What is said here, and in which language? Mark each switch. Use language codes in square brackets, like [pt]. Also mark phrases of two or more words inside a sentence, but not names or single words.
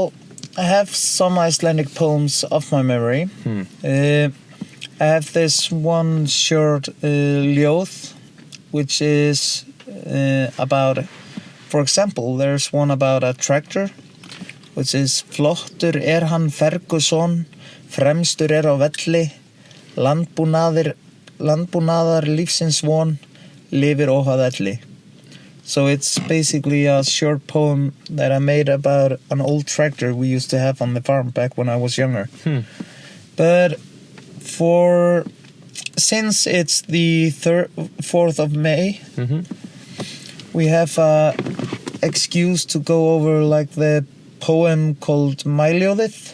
[en] Well, I have some Icelandic poems of my memory. I have this one short ljóð, which is about, for example, there's one about a tractor, which is [is] Flottur hann Ferguson, fremstur á velli, landbúnaðar lífsins von, lifir óháð elli. [en] So it's basically a short poem that I made about an old tractor we used to have on the farm back when I was younger. But since it's the 4th of May, we have an excuse to go over like the poem called Mæljóðið.